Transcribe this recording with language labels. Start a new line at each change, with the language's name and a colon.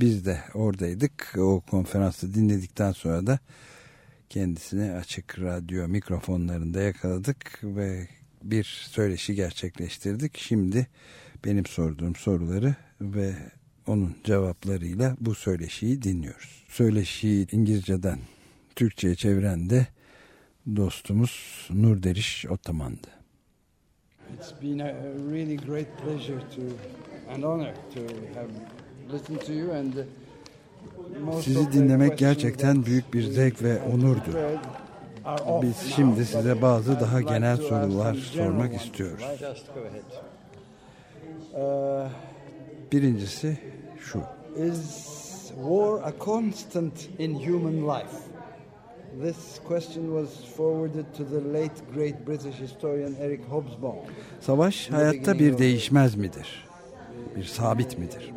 Turkish: Biz de oradaydık. O konferansı dinledikten sonra da kendisini Açık Radyo mikrofonlarında yakaladık ve bir söyleşi gerçekleştirdik. Şimdi benim sorduğum soruları ve onun cevaplarıyla bu söyleşiyi dinliyoruz. Söyleşiyi İngilizceden Türkçe'ye çeviren de dostumuz Nur Deriş Ottoman'dı.
English: It's been a really great pleasure to and honor to have listened to you and
Turkish: sizi dinlemek gerçekten büyük bir zevk ve onurdu. Biz şimdi size bazı daha genel sorular sormak istiyoruz. Birincisi şu.
English: Is war a constant in human life? This question was forwarded to the late great British historian Eric Hobsbawm.
Turkish: Savaş hayatta bir değişmez midir? Bir sabit midir?